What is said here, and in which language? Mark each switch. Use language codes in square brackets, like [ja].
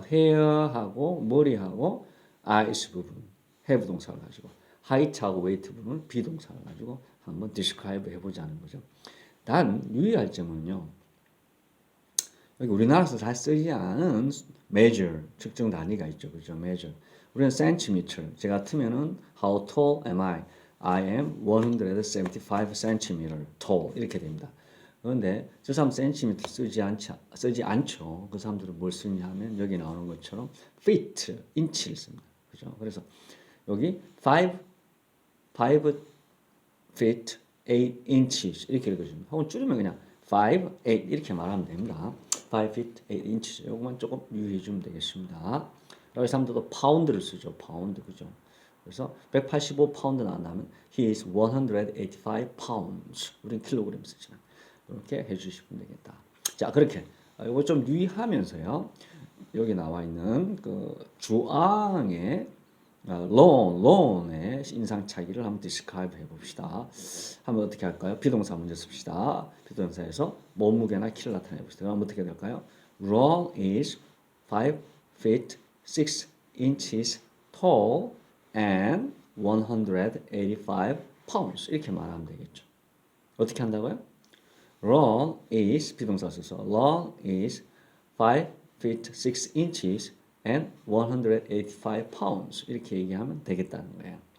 [ko] 헤어하고 머리하고 아이스 부분, have 동사를 가지고 하이트하고 웨이트 부분, be 동사를 가지고 한번 describe 해보자는 거죠. 단 유의할 점은요. 여기 우리나라에서 잘 쓰지 않은 measure, 측정 단위가 있죠. 그죠? measure. 우리는 centimeter. 제 같으면은 [en] how tall am I? I am 175 cm tall. [ko] 이렇게 됩니다. 그런데 저 사람 centimeter 쓰지 않죠. 그 사람들은 뭘 쓰냐 하면 여기 나오는 것처럼 feet, 인치를 씁니다. 그죠? 그래서 여기 [en] 5 feet 8 inches [ko] 이렇게 읽어줍니다. 혹은 줄이면 그냥 5, 8 이렇게 말하면 됩니다. [en] 5 feet 8 inches [ko] 이것만 조금 유의해 주면 되겠습니다. 여기 사람들도 파운드를 쓰죠. 파운드 그죠? 그래서 185 파운드 나온다면 [en] he is 185 pounds. [ko] 우리는 킬로그램 쓰지만 이렇게 해주시면 되겠다. 자 그렇게 이거 좀 유의하면서요. 여기 나와 있는 그 주앙의 론의 인상 차이를 한번 디스크라이브 해봅시다. 한번 어떻게 할까요? 비동사 문제 씁시다. 비동사에서 몸무게나 키를 나타내 봅시다. 그럼 어떻게 될까요? [en] Ron is 5 feet 6 inches tall and 185 pounds. [ko] 이렇게 말하면 되겠죠. 어떻게 한다고요? [en] Ron is [ko] 비동사 써서 [en] Ron is 5 feet 6 inches and 185 pounds [ko] 이렇게 얘기하면 되겠다는 거예요.